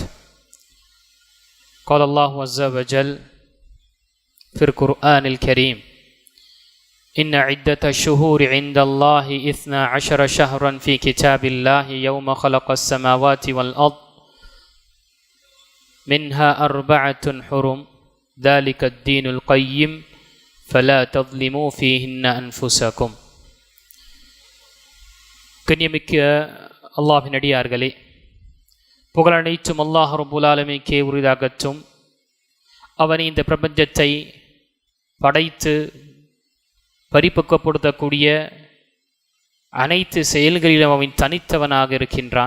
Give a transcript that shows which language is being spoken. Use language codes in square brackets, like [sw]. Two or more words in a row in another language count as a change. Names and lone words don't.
[ar] قال الله عز وجل في القرآن الكريم: إن عدة الشهور عند الله 12 شهرا في كتاب الله يوم خلق السماوات والأرض منها 4 حرم ذلك الدين القيم فلا تظلموا فيهن أنفسكم. [ta] கண்ணியமிக்க அல்லாஹ்வின் அடியார்களே, புகழனைத்தும் அல்லாஹ் ரப்புல் ஆலமீனுக்கே உரித்தாகட்டும். அவன் இந்த பிரபஞ்சத்தை படைத்து பரிபக்குவப்படுத்தக்கூடிய அனைத்து செயல்களிலும் அவன் தனித்தவனாக இருக்கின்றான்.